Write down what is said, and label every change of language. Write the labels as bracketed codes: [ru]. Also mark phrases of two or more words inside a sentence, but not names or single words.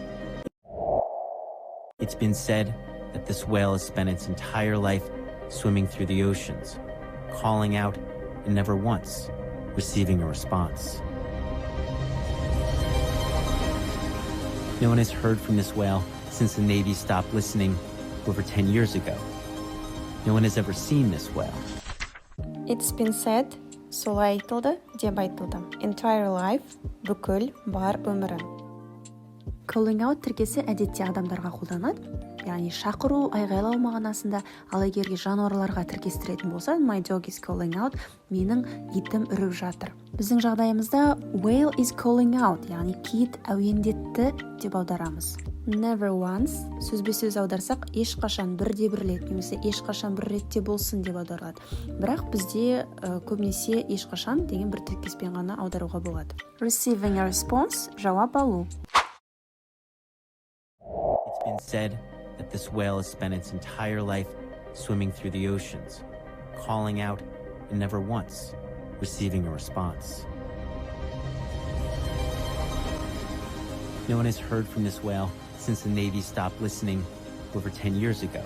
[en] It's been said that this whale has spent its entire life swimming through the oceans, calling out and never once receiving a response. No one has heard from this whale since the Navy stopped listening over 10 years ago. No one has ever seen this whale. It's been said, [kk] солай айтылды, деп айтылды. [en] Entire life, [kk] бүкіл, бар өмірін. [en] Calling out [kk] тіркесі әдетте адамдарға қолданады. Яғни шақыру, айғайлау мағынасында, ал егерге жануарларға тіркестіретін болса, [en] my dog is calling out, [kk] менің итім үріп жатыр. Біздің жағдайымызда [en] whale is calling out, [kk] яғни кит әуендетті деп аударамыз. [en] Never once, [kk] сөзбе-сөз аударсақ, ешқашан бірде-бір рет, немесе ешқашан бір ретте болсын деп аударылады. Бірақ бізде көбінесе ешқашан деген бір тіркеспен ғана аударуға болады. [en] Receiving a response, [kk] жауап алу. [en] It's been said that this whale has spent its entire life swimming through the oceans, calling out and never once receiving a response. No one has heard from this whale since the Navy stopped listening over 10 years ago.